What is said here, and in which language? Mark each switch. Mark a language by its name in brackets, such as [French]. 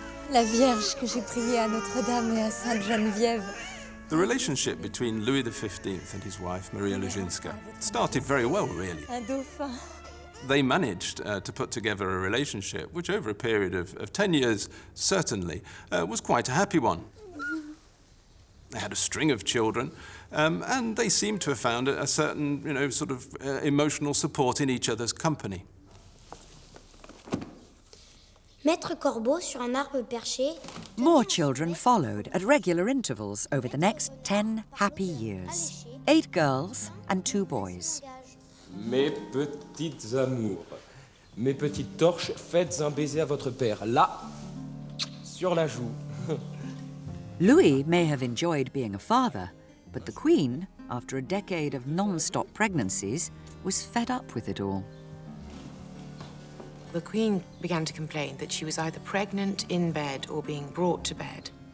[French] La Vierge que j'ai priée à Notre-Dame et à Sainte-Geneviève. [English] The relationship between Louis XV and his wife, Maria Leszczyńska, started very well, really. [French] Un dauphin. [English] They managed to put together a relationship which, over a period of 10 years, certainly, was quite a happy one. They had a string of children, and they seemed to have found a certain, emotional support in each other's company. [French] Maître Corbeau sur un arbre perché. [English] More children followed at regular intervals over the next 10 happy years. 8 girls and 2 boys. [French] Mes petites amours, mes petites torches, faites un baiser à votre père, là, sur la joue. [English] Louis may have enjoyed being a father, but the Queen, after a decade of non-stop pregnancies, was fed up with it all. The Queen began to complain that she was either pregnant, in bed, or being brought to bed.